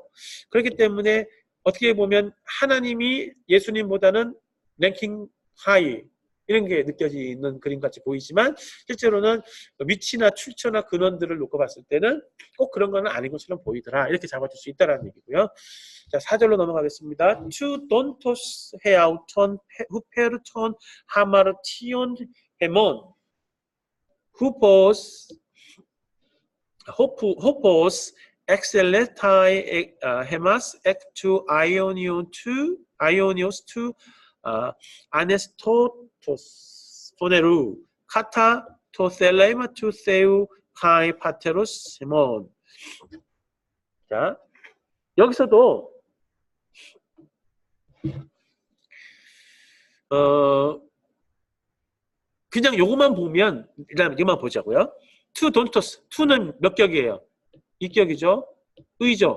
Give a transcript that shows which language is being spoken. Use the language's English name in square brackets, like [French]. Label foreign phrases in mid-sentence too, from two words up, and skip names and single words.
[Korean] 그렇기 때문에 어떻게 보면 하나님이 예수님보다는 [English] ranking high [Korean] 이런 게 느껴지는 그림같이 보이지만 실제로는 위치나 출처나 근원들을 놓고 봤을 때는 꼭 그런 건 아닌 것처럼 보이더라. 이렇게 잡아줄 수 있다는 얘기고요. 자, 4절로 넘어가겠습니다. [Greek] τοῦ δόντος ἑαυτὸν ὑπὲρ τῶν ἁμαρτιῶν ἡμῶν ὅπως ἐξέληται ἡμᾶς ἐκ τοῦ αἰῶνος τοῦ ἐνεστῶτος πονηροῦ κατὰ τὸ θέλημα τοῦ θεοῦ καὶ πατρὸς ἡμῶν. [Korean] 자, 여기서도 그냥 요것만 보면 일단 이것만 보자고요. [Greek] τοῦ δόντος, [Korean] 투는 몇 격이에요? 2격이죠. 의죠.